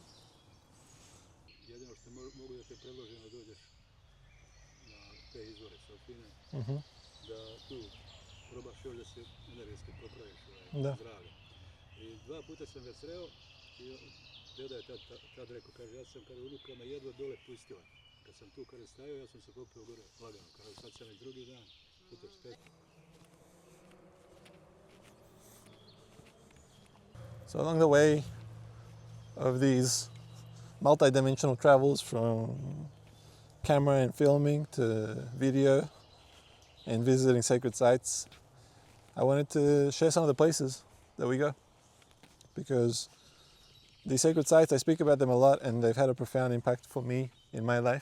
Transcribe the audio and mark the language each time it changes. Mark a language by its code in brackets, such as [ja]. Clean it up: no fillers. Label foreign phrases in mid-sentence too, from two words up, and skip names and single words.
[sr] Jedino što mogu da te predložim da dođeš na te izvore Sofine, da tu probaš još da se energetski popraviš zdravlje. I 2 puta sam ga sreo i deda je tad rekao, kaže, ja sam kada unuka me jedva dole pustila. Kad sam tu kada stajao, ja sam se popio gore lagano, kada sad sam već drugi dan, sutra spet. [en] So along the way of these multi-dimensional travels, from camera and filming to video and visiting sacred sites, I wanted to share some of the places that we go, because these sacred sites, I speak about them a lot, and they've had a profound impact for me in my life.